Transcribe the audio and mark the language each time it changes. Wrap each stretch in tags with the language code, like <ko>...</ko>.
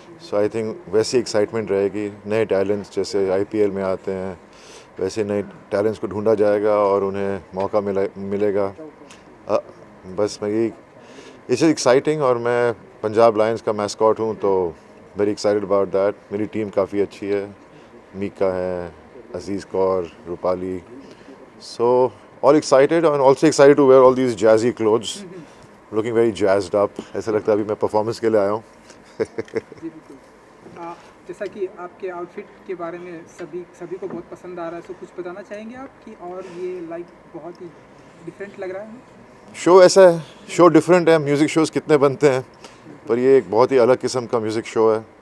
<en>so I think</en> <hi>वैसी excitement रहेगी। नए टैलेंट्स जैसे IPL में आते हैं वैसे नए टैलेंट्स को ढूंढा जाएगा और उन्हें मौका मिलेगा। बस मैं यही</hi> <en>It's exciting.</en> <hi>और मैं पंजाब लायंस का मैस्कॉट हूँ, तो</hi> <en>Very excited about that.</en> <hi>मेरी टीम काफ़ी अच्छी है, मीका है, अजीज़ Kaur, Rupali.</hi> <en>So all excited and also excited to wear all these jazzy clothes, looking very jazzed up.</en> <hi>ऐसा लगता है अभी मैं परफॉर्मेंस के लिए आया हूँ। जी बिल्कुल। जैसा कि आपके आउटफिट के बारे में सभी को बहुत पसंद आ रहा है, तो कुछ बताना चाहेंगे आप कि और ये लाइक बहुत ही डिफरेंट लग रहा है? शो ऐसा है, शो डिफरेंट है। म्यूज़िक शोज़ कितने बनते हैं, पर ये एक बहुत ही अलग किस्म का म्यूज़िक शो है।</hi>